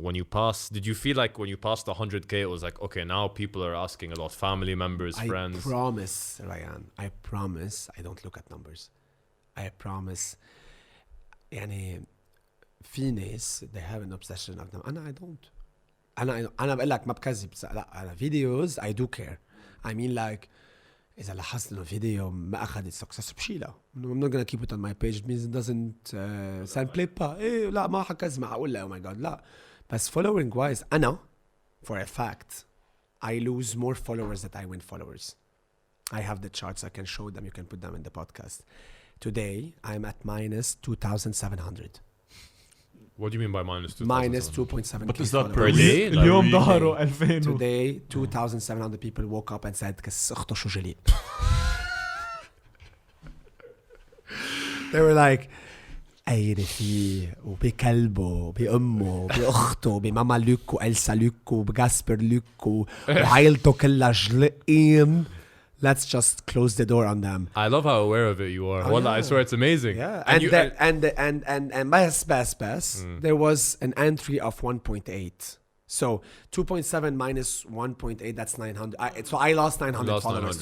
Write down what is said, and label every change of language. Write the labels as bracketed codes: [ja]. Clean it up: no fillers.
[en] When you pass, did you feel like when you passed 100K, it was like, okay, now people are asking a lot, family members, friends. I promise, Ryan, I promise I don't look at numbers. I promise. [ar] يعني في ناس [en] they have an obsession of them. [ar] أنا [en] I don't. [ar] أنا بقول لك ما بكذب. لا أنا [en] videos I do care. I mean like [ar] إذا لاحظت إنه فيديو ما أخذت success بشيلها. [en] I'm not gonna keep it on my page. It means it doesn't [fr] ça ne plaît pas. [ar] إيه لا ما حكذب أقول لا [en] oh my god [ar] لا. بس [en] following wise [ar] أنا [en] for a fact I lose more followers than I win followers. I have the charts. I can show them. You can put them in the podcast. Today I'm at minus 2,700. What do you mean by minus 2,000? Minus 2.7. But is that per Per day? day? [ar] اليوم ظهروا 2000 [en] Today 2,700 people woke up and said [ar] كس أخته شو جليل. [en] They were like [ar] أيرفي وبكلبه وبأمه وبأخته وبماما لوك وإلسا لوك وبجاسبر لوك وعائلته كلها جلقين. [en] Let's just close the door on them. I love how aware of it you are. Wallah, I swear it's amazing. Yeah, and bas, there was an entry of 1.8. So 2.7 minus 1.8, that's 900. So I lost 900 Lost followers